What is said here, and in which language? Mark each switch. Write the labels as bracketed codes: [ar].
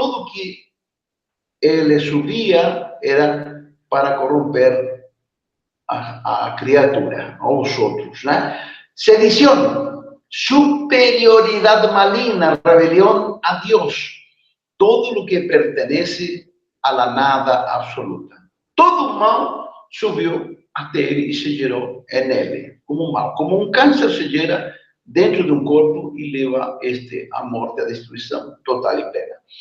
[pt] Todo que ele subia era para corromper a criatura, aos outros, né? Sedição, superioridade maligna, rebelião a Deus. [es] Todo [pt] o que [es] pertenece a la nada absoluta. [pt] Todo mal subiu até ele e se gerou nele, como um mal. Como um câncer se gera dentro de um corpo e leva à morte, à destruição total e plena.